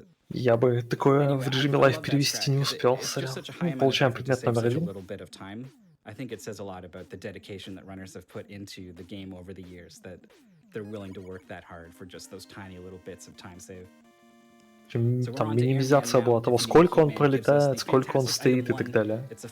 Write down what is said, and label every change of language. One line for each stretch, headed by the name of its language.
Russian: Я бы такое в режиме лайв перевести не успел, сорян. Получаем предмет номер 1.
English: I think it says a lot about the dedication that runners have put into the game over the years, that they're willing to work that hard for just those tiny little bits of time save.
Russian: Там минимизация была того, сколько он пролетает, сколько он стоит и так далее.